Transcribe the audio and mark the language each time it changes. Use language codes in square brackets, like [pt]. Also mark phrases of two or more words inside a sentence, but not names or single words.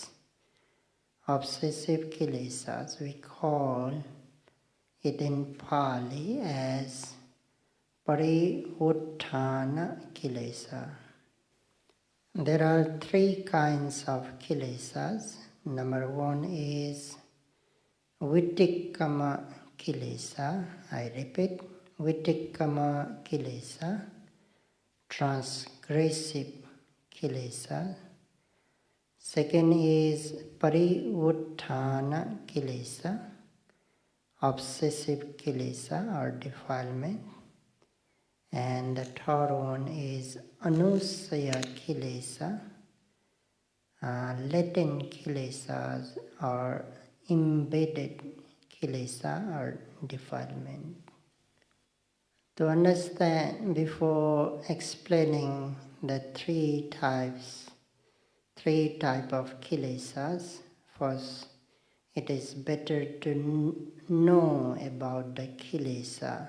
[en] Obsessive kilesas, we call it in Pali as [pi] Parivuttana kilesa. [en] There are three kinds of kilesas. Number one is [pi] Vitikkama kilesa. [en] I repeat, [pi] Vitikkama kilesa, [en] transgressive kilesa. Second is [pi] Parivuttana kilesa, [en] obsessive kilesa or defilement. And the third one is [pi] Anusaya kilesa, [en] latent kilesas or embedded kilesa or defilement. To understand, before explaining the three types of kilesas, first it is better to know about the kilesa.